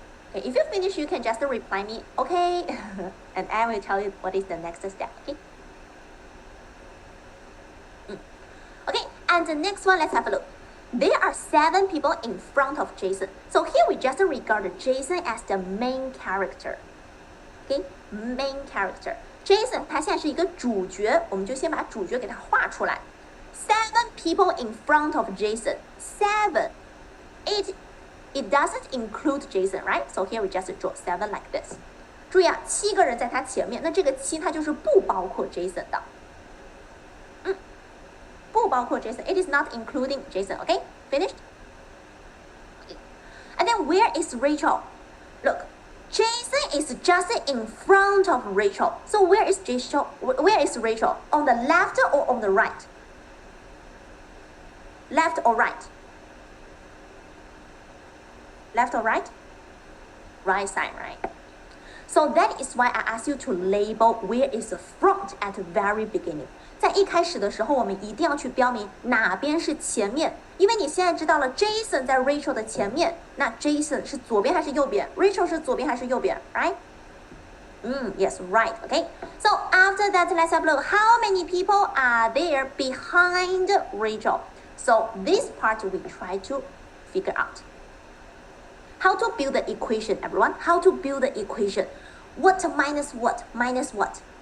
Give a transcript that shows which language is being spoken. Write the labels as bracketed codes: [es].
[en] Okay, if you finish, you can just reply me, okay? And I will tell you what is the next step, okay? Okay, and the next one, let's have a look. There are 7 people in front of Jason. So here we just regard Jason as the main character. Okay, main character. [zh] Jason 他现在是一个主角，我们就先把主角给他画出来。 [en] 7 people in front of Jason. 7. It doesn't include Jason, right? So here we just draw 7 like this. [zh] 注意啊，7个人在他前面，那这个7它就是不包括 Jason 的。不包括 Jason. [en] It is not including Jason. Okay, finished? And then where is Rachel? Look, Jason is just in front of Rachel. So where is Rachel? Where is Rachel? On the left or on the right? Left or right? Left or right? Right side, right? So that is why I asked you to label where is the front at the very beginning. [zh] 在一开始的时候，我们一定要去标明哪边是前面，因为你现在知道了 Jason 在 Rachel 的前面，那 Jason 是左边还是右边 ？Rachel 是左边还是右边 ？Right? [en] Yes, right. Okay. So after that, let's have a look. How many people are there behind Rachel? So this part we try to figure out. How to build the equation, everyone? How to build the equation? What minus what? Minus what?